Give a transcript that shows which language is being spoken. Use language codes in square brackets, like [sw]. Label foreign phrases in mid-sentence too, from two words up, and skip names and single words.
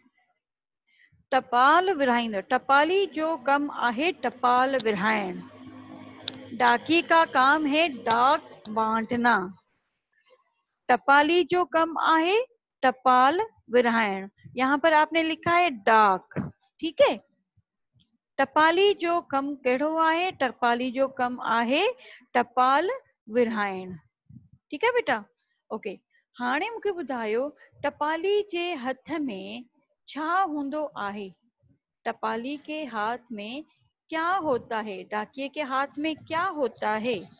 [sd] टपाल विरहाईंदो, टपाली जो कम आहे टपाल विरहाइण। [hi] डाकिए का काम है डाक बांटना। [sd] टपाली जो कम आहे टपाल विरहाइण, [hi] यहाँ पर आपने लिखा है डाक, ठीक है। [sd] टपाली जो कम केड़ो आहे, टपाली जो कम आहे टपाल विरहाइण, [hi] ठीक है बेटा। ओके, [sd] हाणे मूंखे ॿुधायो टपाली जे हथ में छा हूंदो आहे? [hi] टपाली के हाथ में क्या होता है? डाकिए के हाथ में क्या होता है?